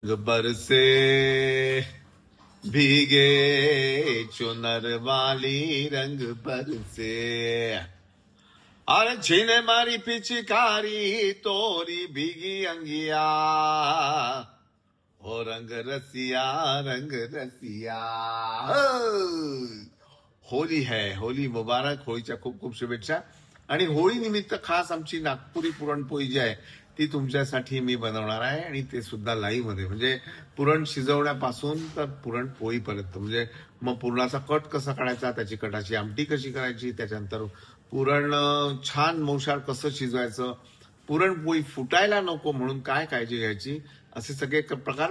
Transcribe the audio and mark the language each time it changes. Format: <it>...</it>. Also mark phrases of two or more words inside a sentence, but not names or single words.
<hi>गब्बर से भीगे चुनर वाली रंग बरसे अरे छीने मारी पिचकारी तोरी भीगी अंगिया ओ रंग रसिया रंग रसिया होली है, होली मुबारक.</hi> <mr>होळीच्या खूप खूप शुभेच्छा. आणि होळी निमित्त खास आमची नागपुरी पुरणपोळी जी आहे ती तुमच्यासाठी मी बनवणार आहे, आणि ते सुद्धा लाईव्ह मध्ये. म्हणजे पुरण शिजवण्यापासून तर पुरणपोळीपर्यंत, म्हणजे मग पुरणाचा कट कसा काढायचा, त्याची कटाची आमटी कशी करायची, त्याच्यानंतर पुरण छान मौशार कसं शिजवायचं, पुरणपोळी फुटायला नको म्हणून काय काळजी घ्यायची, असे सगळे प्रकार.</mr>